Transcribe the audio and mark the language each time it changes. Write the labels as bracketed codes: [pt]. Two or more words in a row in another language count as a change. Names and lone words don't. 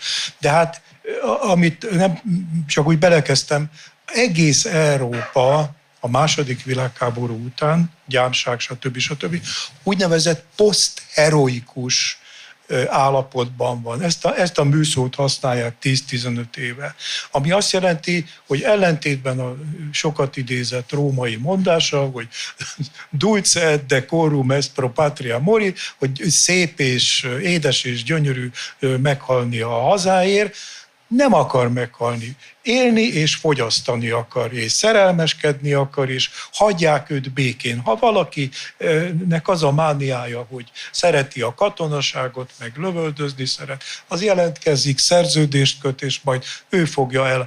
[hu] De hát, amit nem csak úgy belekezdtem, egész Európa a második világháború után, gyámság, stb. Úgynevezett posztheroikus állapotban van. Ezt a műszót használják 10-15 éve. Ami azt jelenti, hogy ellentétben a sokat idézett római mondása, hogy [la] dulce et decorum est pro patria mori, [hu] hogy szép és édes és gyönyörű meghalni a hazáért, nem akar meghalni. Élni és fogyasztani akar, és szerelmeskedni akar, és hagyják őt békén. Ha valakinek az a mániája, hogy szereti a katonaságot, meg lövöldözni szeret, az jelentkezik, szerződést köt, és majd ő fogja el.